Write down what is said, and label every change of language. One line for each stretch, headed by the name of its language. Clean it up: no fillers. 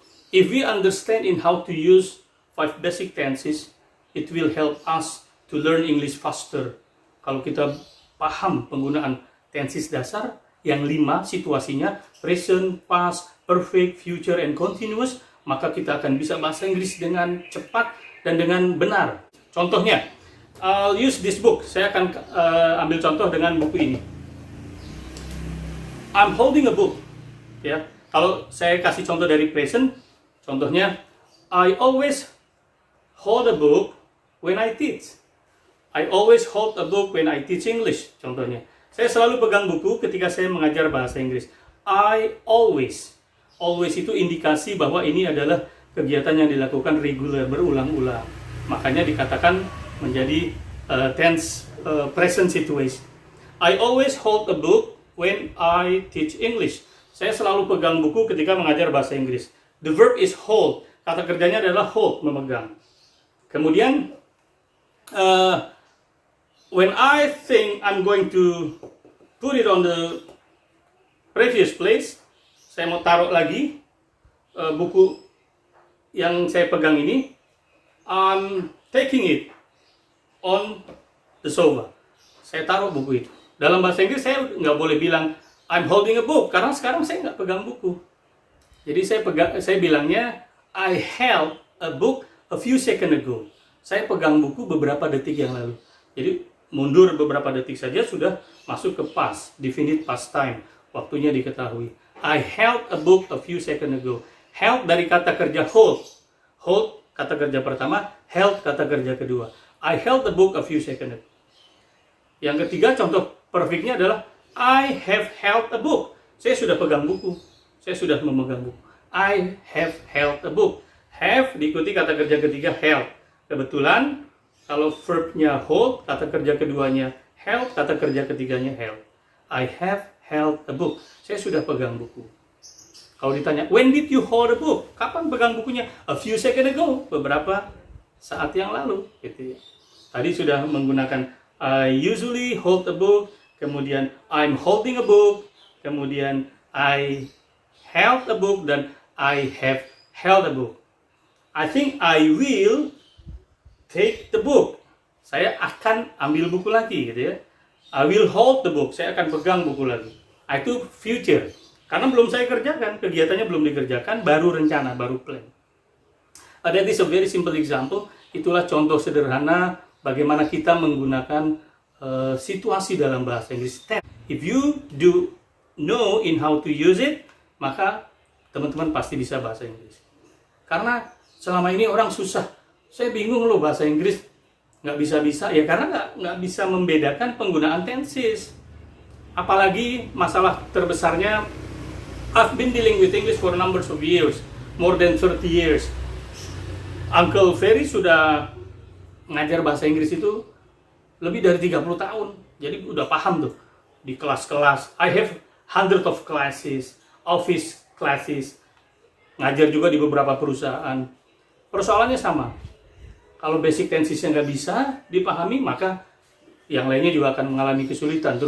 English: If we understand in how to use 5 basic tenses, it will help us to learn English faster.
Indonesian: Kalau kita paham penggunaan tenses dasar, yang 5 situasinya, present, past, perfect, future, and continuous, maka kita akan bisa bahasa Inggris dengan cepat dan dengan benar.
English: Contohnya, I'll use this book.
Indonesian: Saya akan ambil contoh dengan buku ini.
English: I'm holding a book.
Indonesian: Ya, kalau saya kasih contoh dari present, contohnya,
English: I always hold a book when I teach. I always hold a book when I teach English.
Indonesian: Contohnya, saya selalu pegang buku ketika saya mengajar bahasa Inggris.
English: I always.
Indonesian: Always itu indikasi bahwa ini adalah kegiatan yang dilakukan regular, berulang-ulang. Makanya dikatakan menjadi tense present situation.
English: I always hold a book when I teach English.
Indonesian: Saya selalu pegang buku ketika mengajar bahasa Inggris.
English: The verb is hold.
Indonesian: Kata kerjanya adalah hold, memegang.
English: Kemudian, when I think I'm going to put it on the previous place,
Indonesian: saya mau taruh lagi buku yang saya pegang ini,
English: I'm taking it on the sofa.
Indonesian: Saya taruh buku itu. Dalam bahasa Inggris saya nggak boleh bilang
English: I'm holding a book,
Indonesian: karena sekarang saya nggak pegang buku. Jadi saya bilangnya
English: I held a book a few seconds ago.
Indonesian: Saya pegang buku beberapa detik yang lalu. Jadi mundur beberapa detik saja sudah masuk ke past, definite past time. Waktunya diketahui.
English: I held a book a few seconds ago.
Indonesian: Held dari kata kerja hold. Hold kata kerja pertama, held kata kerja kedua.
English: I held the book a few seconds ago.
Indonesian: Yang ketiga, contoh perfectnya adalah
English: I have held a book.
Indonesian: Saya sudah pegang buku. Saya sudah memegang buku.
English: I have held a book.
Indonesian: Have diikuti kata kerja ketiga held. Kebetulan kalau verbnya hold, kata kerja keduanya held, kata kerja ketiganya held.
English: I have held a book.
Indonesian: Saya sudah pegang buku. Kalau ditanya,
English: when did you hold a book?
Indonesian: Kapan pegang bukunya?
English: A few seconds ago.
Indonesian: Beberapa saat yang lalu. Gitu ya. Tadi sudah menggunakan
English: I usually hold a book, kemudian I'm holding a book, kemudian I held a book, dan I have held a book. I think I will take the book.
Indonesian: Saya akan ambil buku lagi, gitu ya.
English: I will hold the book.
Indonesian: Saya akan pegang buku lagi. Itu future. Karena belum saya kerjakan, kegiatannya belum dikerjakan, baru rencana, baru plan.
English: That is a very simple example.
Indonesian: Itulah contoh sederhana bagaimana kita menggunakan situasi dalam bahasa Inggris.
English: If you do know in how to use it,
Indonesian: maka teman-teman pasti bisa bahasa Inggris. Karena selama ini orang susah. Saya bingung loh bahasa Inggris. Nggak bisa-bisa. Ya karena nggak bisa membedakan penggunaan tenses. Apalagi masalah terbesarnya,
English: I've been dealing with English for numbers of years, more than 30 years.
Indonesian: Uncle Ferry sudah ngajar bahasa Inggris itu lebih dari 30 tahun. Jadi udah paham tuh di kelas-kelas.
English: I have hundred of classes, office classes.
Indonesian: Ngajar juga di beberapa perusahaan. Persoalannya sama. Kalau basic tensesnya nggak bisa dipahami, maka yang lainnya juga akan mengalami kesulitan.